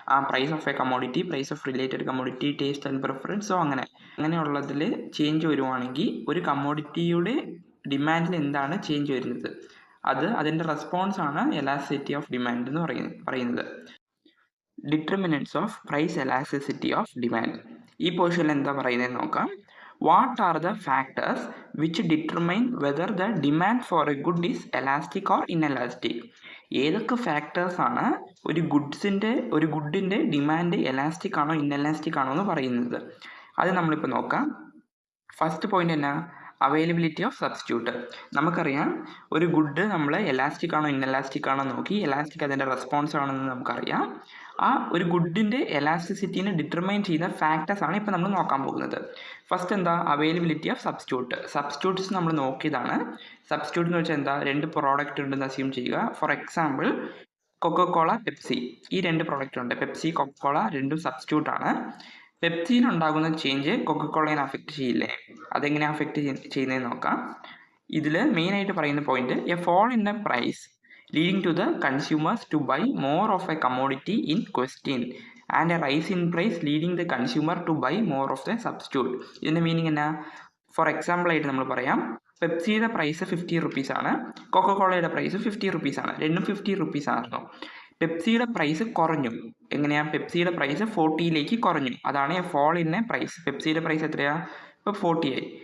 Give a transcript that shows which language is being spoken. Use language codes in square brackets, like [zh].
[en] price of a commodity, price of related commodity, taste and preference, [ml] so അങ്ങനെയുള്ളതിൽ change വരുവാണെങ്കിൽ ഒരു കമ്മോഡിറ്റിയുടെ ഡിമാൻഡിൽ എന്താണ് change വരുന്നത്, അതിൻ്റെ റെസ്പോൺസ് ആണ് എലാസ്റ്റിസിറ്റി ഓഫ് ഡിമാൻഡ് എന്ന് പറയുന്നത്. [en] Determinants of price elasticity of demand. [ml] ഈ പോർഷനിൽ എന്താ പറയുന്നത് നോക്കാം. [en] What are the factors which determine whether the demand for a good is elastic or inelastic? [ml] ഏതൊക്കെ ഫാക്ടേഴ്സ് ആണ് ഒരു ഗുഡിൻ്റെ ഡിമാൻഡ് എലാസ്റ്റിക് ആണോ ഇന്നെലാസ്റ്റിക് ആണോ എന്ന് പറയുന്നത്? അത് നമ്മളിപ്പോൾ നോക്കാം. ഫസ്റ്റ് പോയിന്റ് എന്നാ? Availability of substitute. നമുക്കറിയാം ഒരു ഗുഡ് നമ്മൾ എലാസ്റ്റിക് ആണോ ഇന്നെലാസ്റ്റിക് ആണോ നോക്കി, എലാസ്റ്റിക് അതിൻ്റെ റെസ്പോൺസ് ആണെന്ന് നമുക്കറിയാം. ആ ഒരു ഗുഡിൻ്റെ എലാസ്റ്റിസിറ്റിനെ ഡിറ്റർമൈൻ ചെയ്യുന്ന ഫാക്ടേഴ്സ് ആണ് ഇപ്പോൾ നമ്മൾ നോക്കാൻ പോകുന്നത്. ഫസ്റ്റ് എന്താ? അവൈലബിലിറ്റി ഓഫ് സബ്സ്റ്റിറ്റ്യൂട്ട്സ് നമ്മൾ നോക്കിയതാണ്. സബ്സ്റ്റിറ്റ്യൂട്ട് എന്ന് വെച്ചാൽ എന്താ? രണ്ട് പ്രോഡക്റ്റ് ഉണ്ടെന്ന് അസ്യൂം ചെയ്യുക. ഫോർ എക്സാമ്പിൾ കൊക്കോകോള, പെപ്സി, ഈ രണ്ട് പ്രോഡക്റ്റ് ഉണ്ട്. പെപ്സി, കൊക്കോകോള രണ്ടും സബ്സ്റ്റിറ്റ്യൂട്ട് ആണ്. പെപ്സിയിലുണ്ടാകുന്ന ചേഞ്ച് കൊക്കോകോളയെ അഫക്റ്റ് ചെയ്യില്ലേ? അതെങ്ങനെ അഫക്റ്റ് ചെയ്യുന്നതെന്ന് നോക്കാം. ഇതിൽ മെയിനായിട്ട് പറയുന്ന point, [en] A fall in a price leading to the consumers to buy more of a commodity in question and a rise in price leading the consumer to buy more of the substitute. [ml] ഇതിൻ്റെ meaning എന്നാ? For example ആയിട്ട് നമ്മൾ പറയാം, പെപ്സിയുടെ price 50 rupees ആണ്, കൊക്കോകോളയുടെ price 50 rupees ആണ്. രണ്ടും 50 rupees ആയിരുന്നു. പെപ്സിയുടെ price കുറഞ്ഞു. എങ്ങനെയാ? പെപ്സിയുടെ പ്രൈസ് 40ലേക്ക് കുറഞ്ഞു. അതാണ് [en] A fall in a price. [ml] പെപ്സിയുടെ price എത്രയാ? ഇപ്പോൾ 40 ആയി.